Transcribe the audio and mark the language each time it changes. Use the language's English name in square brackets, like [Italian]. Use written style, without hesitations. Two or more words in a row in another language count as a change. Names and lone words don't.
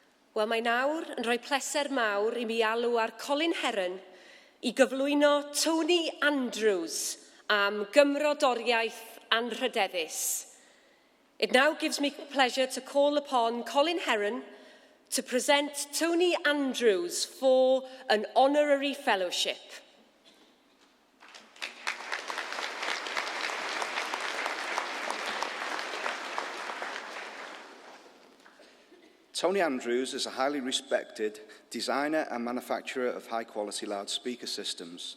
[Welsh] Wel, mae nawr yn rhoi pleser mawr i mi alw ar Colin Heron i gyflwyno Tony Andrews am gymrodoriaeth anrhydeddus. [English] It now gives me pleasure to call upon Colin Heron to present Tony Andrews for an honorary fellowship. Tony Andrews is a highly respected designer and manufacturer of high-quality loudspeaker systems.